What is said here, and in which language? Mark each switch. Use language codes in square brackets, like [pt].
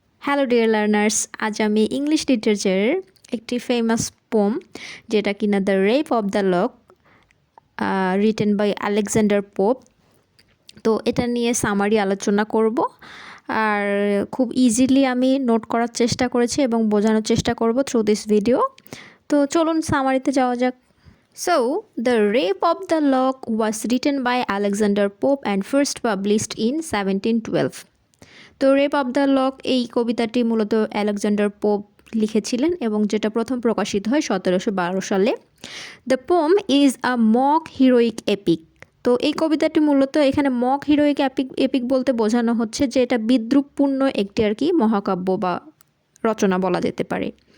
[en] hello dear learners, [bn] আজ আমি English লিটারেচারের একটি ফেমাস পোম যেটা কিনা the rape of the lock [en] written by [bn] Alexander pope. তো এটা নিয়ে সামারি আলোচনা করব, আর খুব ইজিলি আমি নোট করার চেষ্টা করেছি এবং বোঝানোর চেষ্টা করব [en] Through this video. [bn] তো চলুন সামারিতে যাওয়া যাক। [en] So, The Rape of the Lock was written by Alexander Pope and first published in 1712. [bn] তো রেপ অফ দ্য লক এই কবিতাটি মূলত আলেকজান্ডার পোপ লিখেছিলেন এবং যেটা প্রথম প্রকাশিত হয় 1712 সালে। [en] The poem is a mock heroic epic. [bn] তো এই কবিতাটি মূলত এখানে মক হিরোইক এপিক বলতে বোঝানো হচ্ছে যে এটা বিদ্রূপপূর্ণ একটি আর কি মহাকাব্য বা রচনা বলা যেতে পারে।